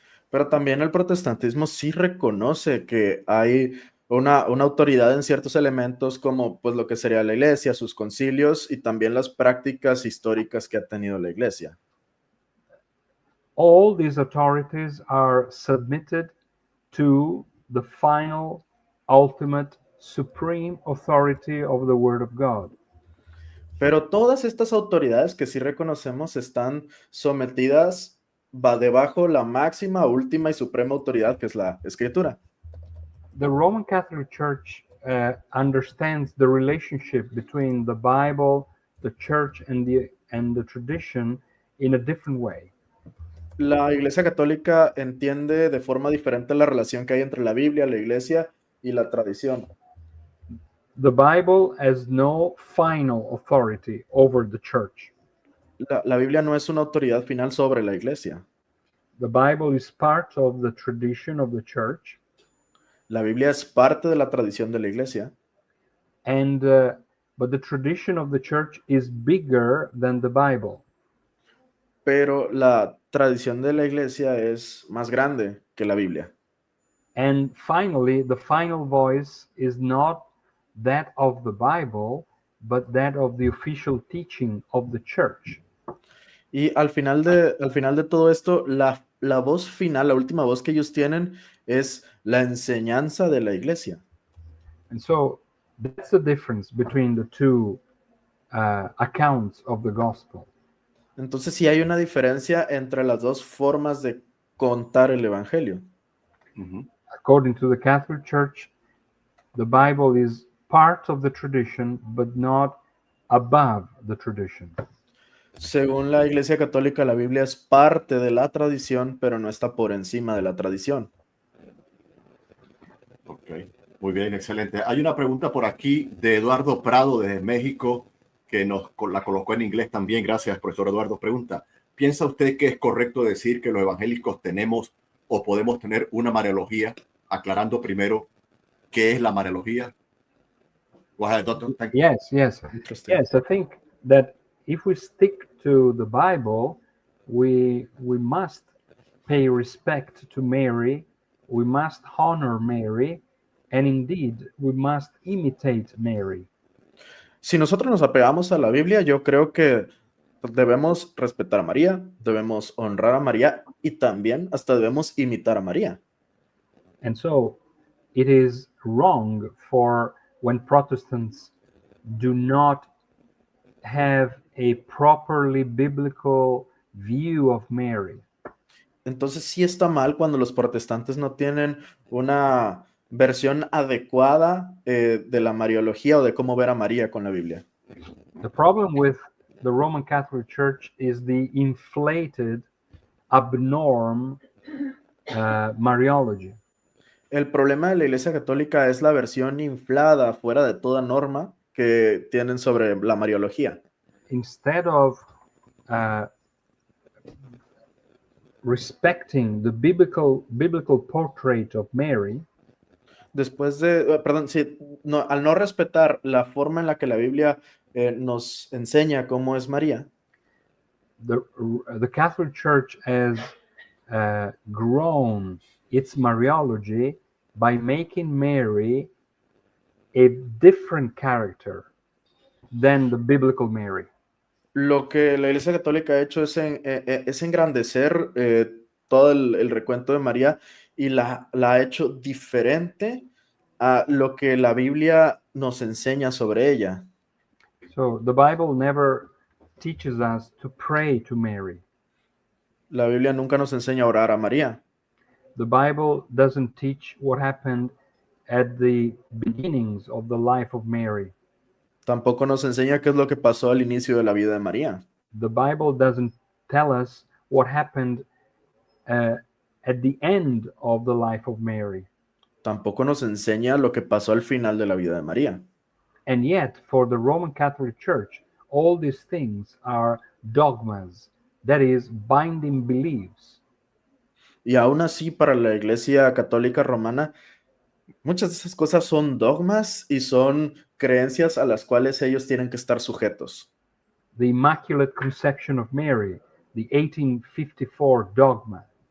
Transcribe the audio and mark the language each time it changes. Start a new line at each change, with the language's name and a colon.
Spanish: Pero también el protestantismo sí reconoce que hay una autoridad en ciertos elementos como pues lo que sería la iglesia, sus concilios y también las prácticas históricas que ha tenido la iglesia.
English: All these authorities are submitted to the final, ultimate, supreme authority of the Word of God.
Spanish: Pero todas estas autoridades que sí reconocemos están sometidas debajo la máxima, última y suprema autoridad que es la Escritura.
English: The Roman Catholic Church understands the relationship between the Bible, the Church, and the tradition in a different way.
Spanish: La Iglesia Católica entiende de forma diferente la relación que hay entre la Biblia, la Iglesia y la tradición.
English: The Bible has no final authority over the Church.
Spanish: La Biblia no es una autoridad final sobre la Iglesia.
English: The Bible is part of the tradition of the Church.
Spanish: La Biblia es parte de la tradición de la Iglesia.
English: And but the tradition of the Church is bigger than the Bible.
Spanish: Pero la tradición de la Iglesia es más grande que la Biblia.
English: And finally, the final voice is not that of the Bible, but that of the official teaching of the Church.
Spanish: Y al final de todo esto, la voz final, la última voz que ellos tienen es la enseñanza de la Iglesia.
English: And so that's the difference between the two accounts of the gospel.
Spanish: Entonces sí hay una diferencia entre las dos formas de contar el Evangelio.
English: According to the Catholic Church, the Bible is part of the tradition, but not above the tradition.
Spanish: Según la Iglesia Católica, la Biblia es parte de la tradición, pero no está por encima de la tradición. Ok, muy bien, excelente. Hay una pregunta por aquí de Eduardo Prado desde México que nos la colocó en inglés también. Gracias, profesor Eduardo. Pregunta, ¿piensa usted que es correcto decir que los evangélicos tenemos o podemos tener una mariología? Aclarando primero qué es la mariología.
English: Yes. I think that if we stick to the Bible, we must pay respect to Mary, we must honor Mary, and indeed we must imitate Mary.
Spanish: Si nosotros nos apegamos a la Biblia, yo creo que debemos respetar a María, debemos honrar a María y también hasta debemos imitar a María.
English: And so it is wrong for when Protestants do not have a properly biblical view of Mary.
Spanish: Entonces sí está mal cuando los protestantes no tienen una versión adecuada de la mariología o de cómo ver a María con la Biblia.
English: The problem with the Roman Catholic Church is the inflated, abnorm Mariology.
Spanish: El problema de la Iglesia Católica es la versión inflada, fuera de toda norma, que tienen sobre la mariología.
English: Instead of respecting the biblical portrait of Mary,
Spanish: Después de, perdón, sí, no, al no respetar la forma en la que la Biblia nos enseña cómo es María,
English: The Catholic Church has grown its Mariology by making Mary a different character than the biblical Mary.
Spanish: lo que la Iglesia Católica ha hecho es engrandecer todo el recuento de María y la ha hecho diferente a lo que la Biblia nos enseña sobre ella.
English: So the Bible never teaches us to pray to Mary.
Spanish: La Biblia nunca nos enseña a orar a María.
English: The Bible doesn't teach what happened at the beginnings of the life of Mary.
Spanish: Tampoco nos enseña qué es lo que pasó al inicio de la vida de María.
English: The Bible doesn't tell us what happened at the end of the life of Mary.
Spanish: Tampoco nos enseña lo que pasó al final de la vida de María.
English: And yet, for the Roman Catholic Church, all these things are dogmas, that is, binding beliefs.
Spanish: Y aún así, para la Iglesia Católica Romana, muchas de esas cosas son dogmas y son creencias a las cuales ellos tienen que estar sujetos.
English: The Immaculate Conception of Mary, the 1854 dogma.